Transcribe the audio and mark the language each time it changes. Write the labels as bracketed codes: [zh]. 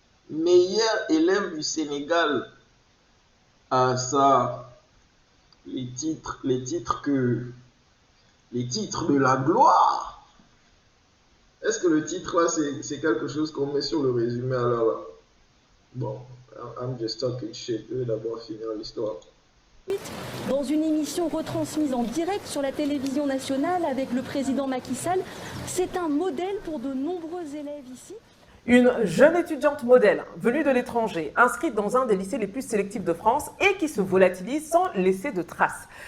[fr] Meilleur élève du Sénégal. Ah ça, les titres de la gloire. Est-ce que le titre là c'est quelque chose qu'on met sur le résumé alors là? [en] Bon, I'm just talking shit. [fr] Je vais d'abord finir l'histoire. Dans une émission retransmise en direct sur la télévision nationale avec le président Macky Sall, c'est un modèle pour de nombreux élèves ici. Une jeune étudiante modèle venue de l'étranger, inscrite dans un des lycées les plus sélectifs de France et qui se volatilise sans laisser de traces.